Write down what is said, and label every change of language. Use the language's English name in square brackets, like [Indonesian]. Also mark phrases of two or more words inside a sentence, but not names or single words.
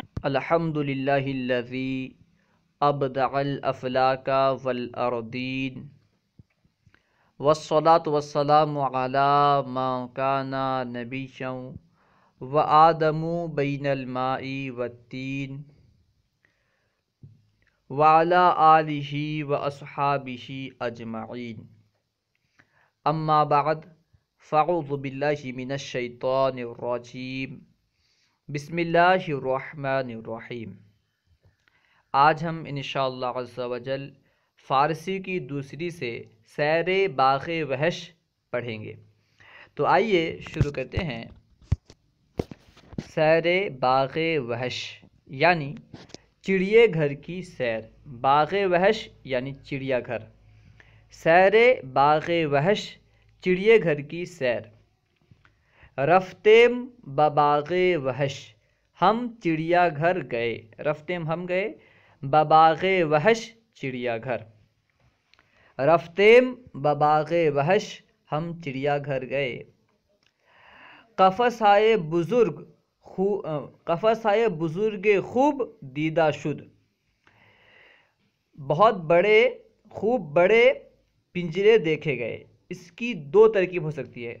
[Arabic] الحمد للہ الذی ابدع الافلاک والارضین والصلاة والسلام علی من کان نبیا وآدم بین الماء والتین وعلی آلہ واصحابہ اجمعین اما بعد فاعوذ باللہ من الشیطان الرجیم بسم اللہ الرحمن الرحیم۔ [Urdu] آج ہم [Arabic] انشاءاللہ عز و جل [Urdu] فارسی کی دوسری سے سیر باغ وحش پڑھیں گے۔ تو آئیے شروع کرتے ہیں۔ سیر باغ وحش یعنی چڑیے گھر کی سیر، باغ وحش یعنی چڑیا گھر، سیر باغ وحش چڑیے گھر کی سیر۔ [Persian] رفتیم بباغ وحش، [Urdu] ہم چڑیا گھر گئے، رفتیم ہم گئے، [Persian] بباغ وحش [Urdu] چڑیا گھر، [Persian] رفتیم بباغ وحش [Urdu] ہم چڑیا گھر گئے۔ [Persian] قفس آئے بزرگ قفس آئے بزرگ خوب دیدہ شد، [Urdu] بہت بڑے خوب بڑے پنجرے دیکھے گئے۔ اس کی دو ترکیب ہو سکتی ہے۔